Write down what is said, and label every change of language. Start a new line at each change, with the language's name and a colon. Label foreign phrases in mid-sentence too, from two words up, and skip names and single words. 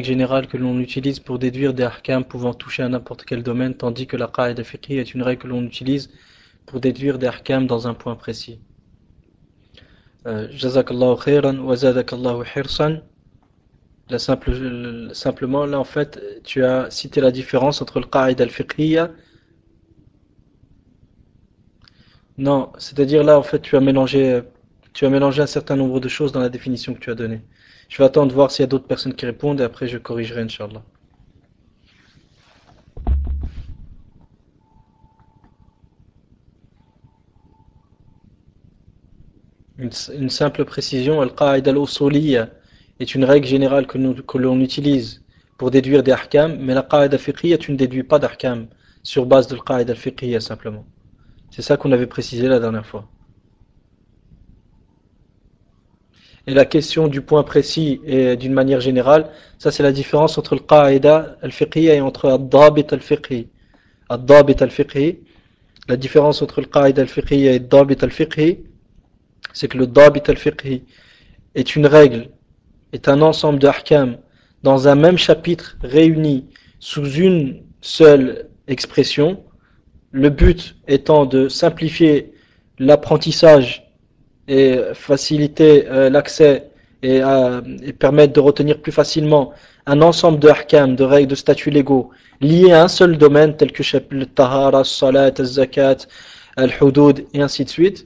French: générale que l'on utilise pour déduire des ahkams pouvant toucher à n'importe quel domaine, tandis que la
Arabic: قاعدة فقهية
French: est une règle que l'on utilise pour déduire des ahkams dans un point précis.
Arabic: جزاك الله خيرا وزادك الله حرصا.
French: Là, simplement, là en fait, tu as cité la différence entre le
Arabic: قاعدة الفقهية.
French: Non, c'est-à-dire là en fait tu as mélangé un certain nombre de choses dans la définition que tu as donnée. Je vais attendre voir s'il y a d'autres personnes qui répondent et après je corrigerai,
Arabic: إن شاء الله.
French: Une simple précision,
Arabic: القاعدة الأصولية
French: est une règle générale que l'on utilise pour déduire des ahkams, mais la
Arabic: قاعدة فقهية,
French: tu ne déduis pas d'ahkam sur base de
Arabic: القاعدة الفقهية
French: simplement. C'est ça qu'on avait précisé la dernière fois. Et la question du point précis et d'une manière générale, ça c'est la différence entre le
Arabic: قاعدة الفقهية
French: et entre
Arabic: الضابط الفقهي. الضابط الفقهي,
French: la différence entre le
Arabic: قاعدة الفقهية
French: et
Arabic: الضابط الفقهي,
French: c'est que le
Arabic: ضابط الفقهي
French: est une règle, est un ensemble d'ahkam dans un même chapitre réuni sous une seule expression, le but étant de simplifier l'apprentissage et faciliter l'accès et permettre de retenir plus facilement un ensemble de ahkam, de règles, de statuts légaux liés à un seul domaine tel que le tahara, le salat, le zakat, le hudud et ainsi de suite.